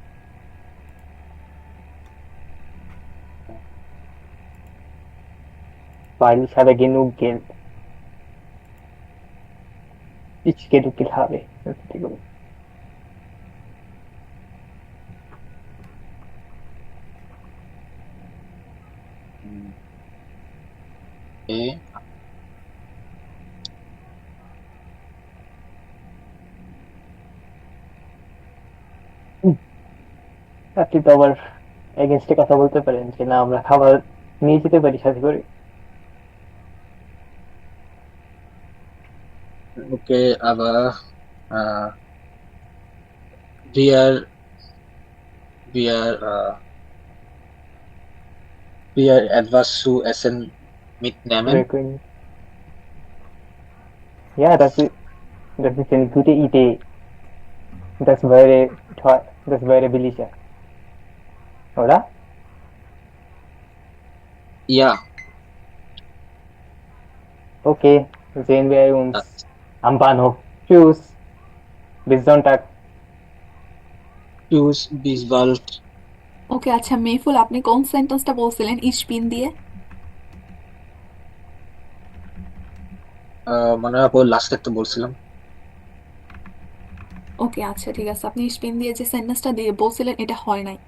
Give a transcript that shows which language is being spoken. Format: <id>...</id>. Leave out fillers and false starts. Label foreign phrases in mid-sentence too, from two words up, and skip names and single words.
<de>Weil ich habe genug Geld. Ich genug Geld habe. Entschuldigung. äh,</de> <bn>আপনি তো আবার এগেনস্টে কথা বলতে পারেন যে না আমরা খাবার নিয়ে যেতে পারি সাথে করে।</bn> <de>okay, aber äh, wir, wir, wir etwas zu essen mitnehmen. Ja, das ist eine gute Idee. Das wäre toll. Das wäre billiger. Oder? Ja, Okay, sehen wir uns das, am Bahnhof. Tschüss. Bis Sonntag. tschüss, bis bald.</de> <bn>ওকে, আচ্ছা মেহফুল, আপনি কোন সেন্টেন্সটা বলছিলেন ইশপিন দিয়ে? মনে হয় লাস্টে তো বলছিলাম। ওকে, আচ্ছা ঠিক আছে, আপনি ইশপিন দিয়ে যে সেন্টেন্সটা দিয়ে বলছিলেন এটা হয় নাই।</bn>